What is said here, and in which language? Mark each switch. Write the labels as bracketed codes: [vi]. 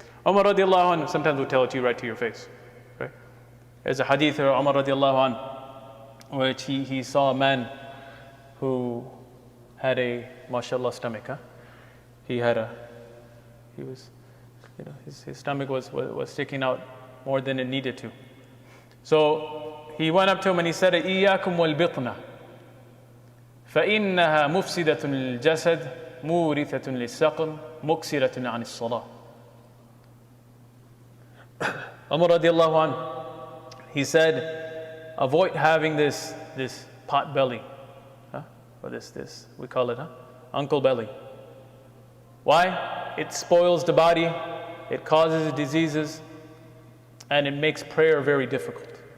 [en] Umar radiallahu anhu sometimes will tell it to you right to your face, right? There's a hadith of Umar radiallahu anhu, which he saw a man who had a, mashallah, stomach, his stomach was sticking out more than it needed to. So he went up to him and he said, [ar] إِيَّاكُمْ وَالْبِطْنَةِ فَإِنَّهَا مُفْسِدَةٌ لِلْجَسَدِ مُورِثَةٌ لِلسَّقْمِ مُكْسِرَةٌ عَنِ الصَّلَاةِ. [en] Umar radiallahu anhu, he said, avoid having this pot belly, or this we call it, uncle belly. Why? It spoils the body, it causes diseases, and it makes prayer very difficult.